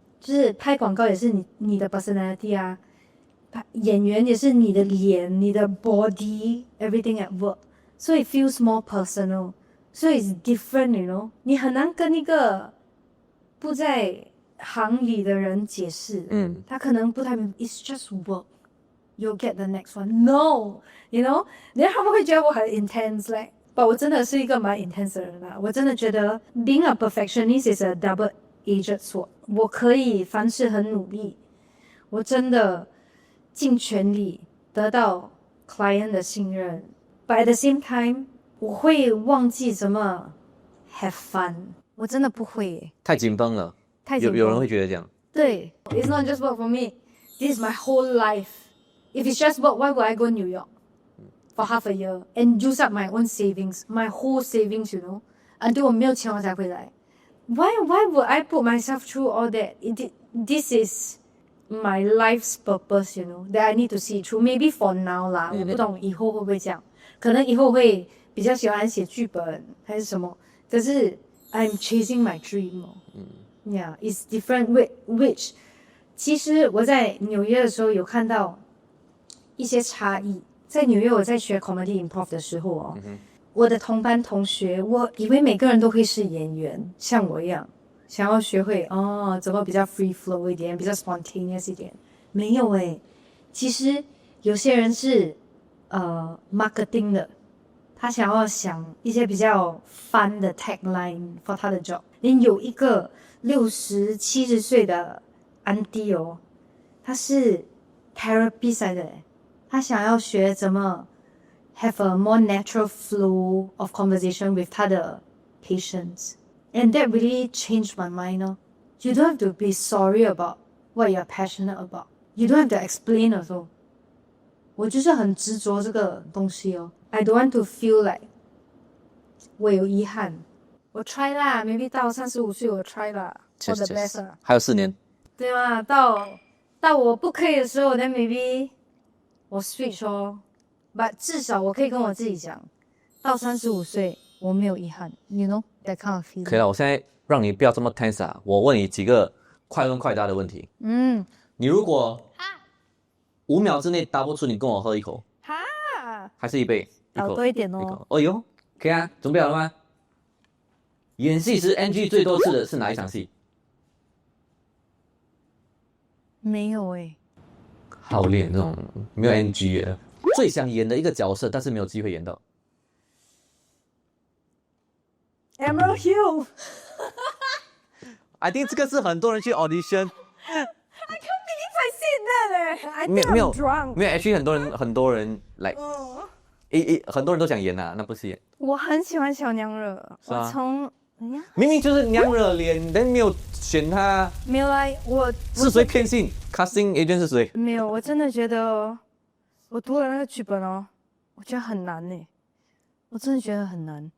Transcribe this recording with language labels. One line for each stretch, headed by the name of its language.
Chinese: 就是拍广告也是你的
English: personality 啊，演员也是你的脸、你的 body everything at work， 所以 feels more personal， 所以 it's different， you know，
Chinese: 你很难跟一个不在行里的人解释，他可能不太明白
English: ，it's just work，you'll get the next one，no，you know，
Chinese: 然后他们会觉得我很
English: intense， like， but
Chinese: 我真的是一个蛮
English: intense 的人啊，我真的觉得 being a perfectionist is a double-edged sword。
Chinese: 我可以凡事很努力，我真的尽全力得到 client 的信任。
English: But at the same time，
Chinese: 我会忘记怎么
English: have fun。
Chinese: 我真的不会耶，太紧绷了。有人会觉得这样。
English: 对 ，It's not just work for me. This is my whole life. If it's just work, why would I go New York for half a year and use up my own savings, my whole savings, you know, until
Chinese: 我没有钱我才回来。
English: Why would I put myself through all that? This is my life's purpose, you know, that I need to see through. Maybe for now
Chinese: 啦，我不懂以后会不会这样。可能以后会比较喜欢写剧本还是什么。可是
English: I'm chasing my dream. Yeah, it's different.
Chinese: Which 其实我在纽约的时候有看到一些差异。在纽约我在学 comedy improv 的时候我的同班同学，我以为每个人都会是演员，像我一样，想要学会怎么比较 free flow 一点，比较 spontaneous 一点。没有其实有些人是marketing 的他想要想一些比较 fun 的 tagline for 他的 job。连有一个60、70岁的 auntie 哦，他是 therapist 来的诶，他想要学怎么
English: have a more natural flow of conversation with
Chinese: 他的 patients。
English: And that really changed my mind 哦。 You don't have to be sorry about what you're passionate about. You don't have to explain also.
Chinese: 我就是很执着这个东西哦。
English: I don't want to feel like
Chinese: 我有遗憾。我 try 啦 ，maybe 到35岁我 try 啦，
English: for the best
Chinese: 啦。还有4年。对吗？到我不可以的时候，
English: then maybe
Chinese: 我 switch 哦。 But 至少我可以跟我自己讲，到35岁我没有遗憾。
English: You know that kind of feeling。
Chinese: 可以了，我现在让你不要这么 tense 啊，我问你几个快问快答的问题。你如果5秒之内答不出，你跟我喝一口。还是一杯？倒多一点哦。一口。哦哟，可以啊，准备好了吗？演戏时 NG 最多次的是哪一场戏？没有诶。好脸这种没有 NG 的，最想演的一个角色，但是没有机会演到。 Emerald Hill。
English: I think 这个是很多人去 audition。 I can't believe I said that 哎！I
Chinese: 没
English: think
Chinese: 有
English: I'm drunk。
Chinese: 没有 actually 很多人来，很多人都想演啊，那不是演。我很喜欢小娘惹，我从明明就是娘惹脸，但没有选他。没有啦，我是谁偏心 ？Casting agent 是谁？没有，我真的觉得我读了那个剧本哦，我觉得很难呢，我真的觉得很难。